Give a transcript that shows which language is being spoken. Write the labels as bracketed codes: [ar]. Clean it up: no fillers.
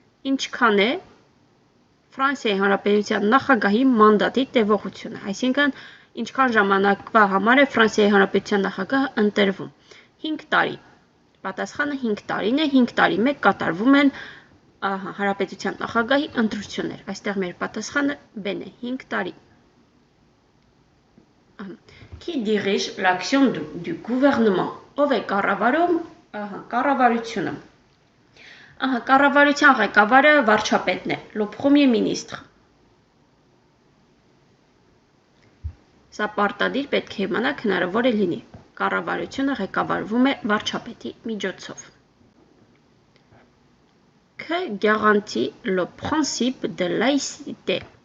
[hy] Ինչքան է Ֆրանսիայի հանրապետության նախագահի մանդատի տևողությունը, այսինքն ինչքան ժամանակվա համար է Ֆրանսիայի հանրապետության նախագահը ընտրվում։ 5 տարի։ Պատասխանը 5 տարին է, 5 տարի մեկ կատարվում են հանրապետության նախագահի ընտրություններ։ Այստեղ մեր պատասխանը B-ն է, 5 տարի։ [fr] Qui dirige l'action du gouvernement? [hy] Ով է կառավարում կառավարությունը? Կառավարության ղեկավարը վարչապետն է, [fr] le premier ministre։ [hy] Սա պարտադիր պետք է իմանաք, հնարավոր է լինի։ Կառավարությունը ղեկավարվում է վարչապետի միջոցով։ [fr] Que garantit le principe de laïcité?